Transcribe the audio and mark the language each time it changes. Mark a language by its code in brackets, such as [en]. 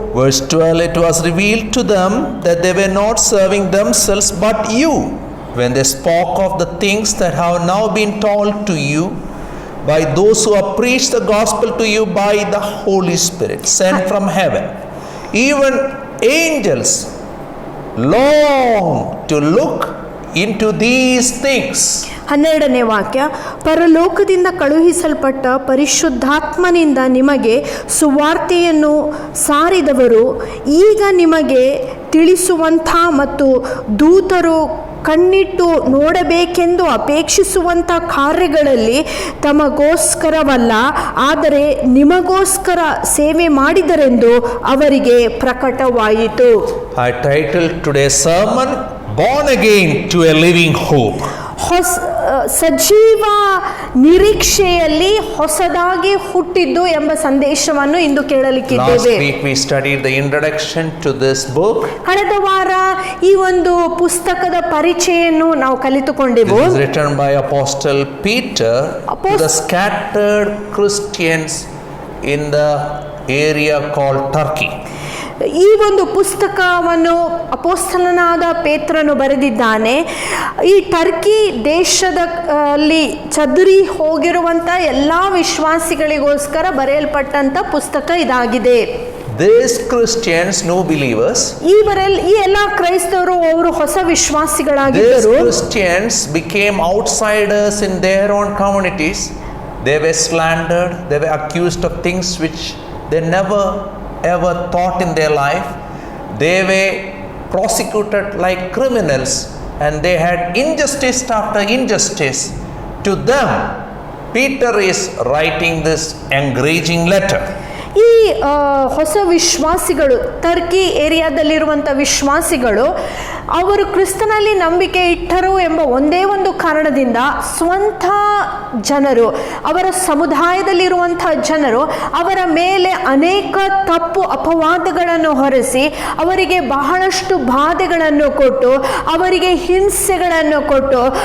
[en] Verse 12, it was revealed to them that they were not serving themselves but you, when they spoke of the things that have now been told to you by those who have preached the gospel to you by the Holy Spirit sent from heaven. Even angels long to look into these things. [kn] 12ನೇ ವಾಕ್ಯ, ಪರಲೋಕದಿಂದ ಕಳುಹಿಸಲ್ಪಟ್ಟ ಪರಿಶುದ್ಧಾತ್ಮನಿಂದ ನಿಮಗೆ ಸುವಾರ್ತೆಯನ್ನು ಸಾರಿದವರು ಈಗ ನಿಮಗೆ ತಿಳಿಸುವಂಥ ಮತ್ತು ದೂತರು ಕಣ್ಣಿಟ್ಟು ನೋಡಬೇಕೆಂದು ಅಪೇಕ್ಷಿಸುವಂಥ ಕಾರ್ಯಗಳಲ್ಲಿ ತಮಗೋಸ್ಕರವಲ್ಲ, ಆದರೆ ನಿಮಗೋಸ್ಕರ ಸೇವೆ ಮಾಡಿದರೆಂದು ಅವರಿಗೆ ಪ್ರಕಟವಾಯಿತು. [en] I titled today's sermon, Born Again to a Living Hope. [kn] ಸಜೀವ ನಿರೀಕ್ಷೆಯಲ್ಲಿ ಹೊಸದಾಗಿ ಹುಟ್ಟಿದ್ದು ಎಂಬ ಸಂದೇಶವನ್ನು ಇಂದು ಕೇಳಲಿಕ್ಕಿದ್ದೇವೆ. [en] Last week we studied the introduction to this book. [kn] ಕಳೆದ ವಾರ ಈ ಒಂದು ಪುಸ್ತಕದ ಪರಿಚಯವನ್ನು ನಾವು ಕಲಿತುಕೊಂಡೆವು. [en] It is written by Apostle Peter to the scattered Christians in the area called Turkey. [kn] ಈ ಒಂದು ಪುಸ್ತಕವನ್ನು ಅಪೊಸ್ತಲನಾದ ಪೇತ್ರನು ಬರೆದಿದ್ದಾನೆ. ಈ ಟರ್ಕಿ ದೇಶದಲ್ಲಿ ಚದುರಿ ಹೋಗಿರುವಂಥ ಎಲ್ಲ ವಿಶ್ವಾಸಿಗಳಿಗೋಸ್ಕರ ಬರೆಯಲ್ಪಟ್ಟಂಥ ಪುಸ್ತಕ ಇದಾಗಿದೆ. [en] These Christians, new believers, [kn] ಈ ಎಲ್ಲ ಕ್ರೈಸ್ತವರು ಅವರು ಹೊಸ ವಿಶ್ವಾಸಿಗಳಾಗಿದ್ದರು. [en] These Christians became outsiders in their own communities. They were slandered, they were accused of things which they never ever thought in their life. They were prosecuted like criminals and they had injustice after injustice. To them, Peter is writing this encouraging letter. [kn] ಈ ಹೊಸ ವಿಶ್ವಾಸಿಗಳು, Turkey ಏರಿಯಾದಲ್ಲಿರುವಂಥ ವಿಶ್ವಾಸಿಗಳು, ಅವರು ಕ್ರಿಸ್ತನಲ್ಲಿ ನಂಬಿಕೆ ಇಟ್ಟರು ಎಂಬ ಒಂದೇ ಒಂದು ಕಾರಣದಿಂದ ಸ್ವಂತ ಜನರು, ಅವರ ಸಮುದಾಯದಲ್ಲಿರುವಂಥ ಜನರು ಅವರ ಮೇಲೆ ಅನೇಕ ತಪ್ಪು ಅಪವಾದಗಳನ್ನು ಹೊರಿಸಿ ಅವರಿಗೆ ಬಹಳಷ್ಟು ಬಾಧೆಗಳನ್ನು ಕೊಟ್ಟು, ಅವರಿಗೆ ಹಿಂಸೆಗಳನ್ನು ಕೊಟ್ಟು,